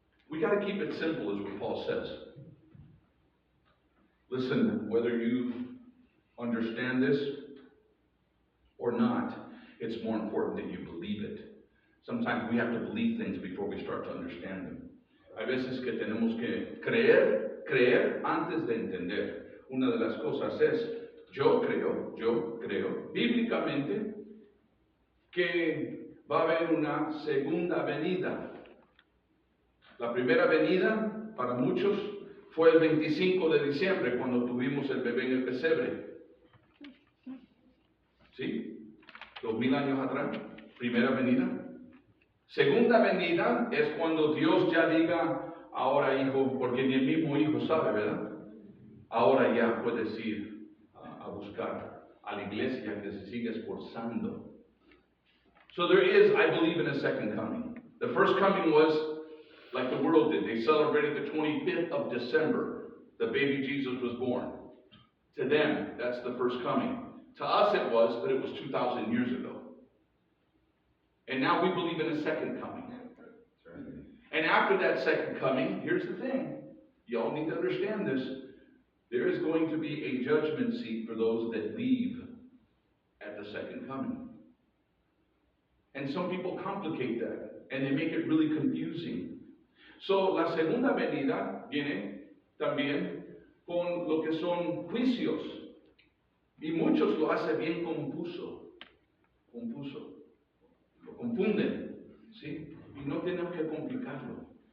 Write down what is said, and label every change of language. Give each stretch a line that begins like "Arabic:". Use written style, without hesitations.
English: We got to keep it simple, is what Paul says. Listen, whether you understand this or not, it's more important that you believe it. Sometimes we have to believe things before we start to understand them.
Spanish: Hay veces que tenemos que creer antes de entender. Una de las cosas es, yo creo, bíblicamente, que va a haber una segunda venida. La primera venida, para muchos, fue el 25 de diciembre, cuando tuvimos el bebé en el pesebre. ¿Sí? 2000 años atrás, primera venida. Segunda venida es cuando Dios ya diga, ahora hijo, porque ni el mismo hijo sabe, ¿verdad? Ahora ya puedes ir a buscar a la iglesia que se sigue esforzando.
English: So there is, I believe, in a second coming. The first coming was like the world did. They celebrated the 25th of December. The baby Jesus was born. To them, that's the first coming. To us it was, but it was 2,000 years ago. And now we believe in a second coming. And after that second coming, here's the thing. Y'all need to understand this. There is going to be a judgment seat for those that leave at the second coming. And some people complicate that, and they make it really confusing.
Spanish: So, la segunda venida viene también con lo que son juicios. Y muchos lo hacen bien confuso. Lo confunden, ¿sí? Y no tenemos que complicarlo.